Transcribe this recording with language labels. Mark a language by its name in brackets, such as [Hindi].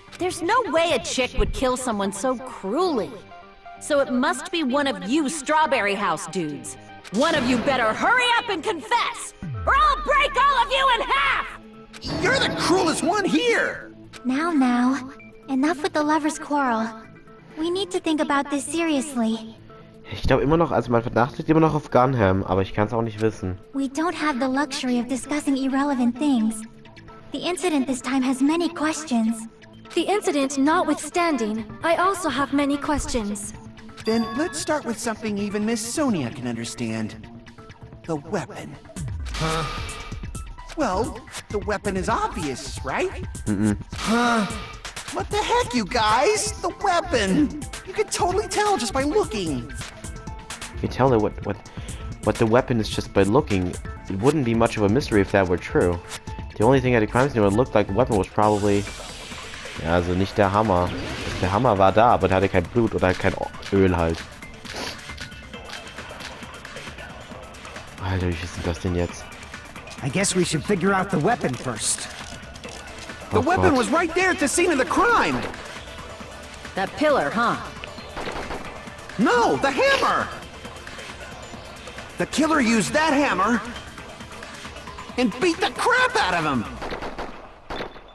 [English] There's no way a chick would kill someone so cruelly. So it must be one of you Strawberry House dudes. One of you better hurry up and confess, or I'll break all of you in half! You're the cruelest one here! Now, enough with the lovers' quarrel. We need to think about this seriously. [German] Ich glaube immer noch, also mein Verdacht liegt immer noch auf Gunham, aber ich kann es auch nicht wissen. [English] We don't have the luxury of discussing irrelevant things. The incident this time has many questions. The incident notwithstanding, I also have many questions. Then let's start with something even Miss Sonia can understand. The weapon. Huh? Well, the weapon is obvious, right? What the heck, you guys? The weapon! You could totally tell just by looking. You can tell that what the weapon is just by looking. It wouldn't be much of a mystery if that were true. The only thing at the crime scene would look like the weapon was probably... [German] Ja, also nicht der Hammer. Der Hammer war da, aber der hatte kein Blut oder kein Öl halt. Alter, wie viel sind das denn jetzt? [English] I guess we should figure out the weapon first. The weapon was right there at the scene of the crime! That pillar, huh? No, the hammer! The killer used that hammer and beat the crap out of him!